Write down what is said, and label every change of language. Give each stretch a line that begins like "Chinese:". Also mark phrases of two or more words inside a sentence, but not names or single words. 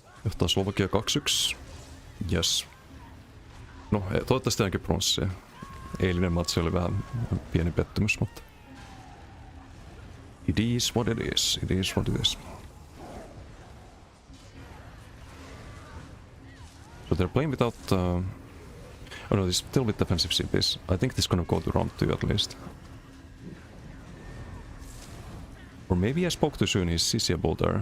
Finnish: Johtaa Slovakia 2-1. Yes. No, toivottavasti ainakin pronssia. Eilinen matsi oli vähän pieni pettymys, mutta...
English: It is what it is. It is what it is. So they're playing without... Oh no, this still with defensive CPs. I think this is gonna go to round 2 at least. Or maybe I spoke too soon, he's CCable there.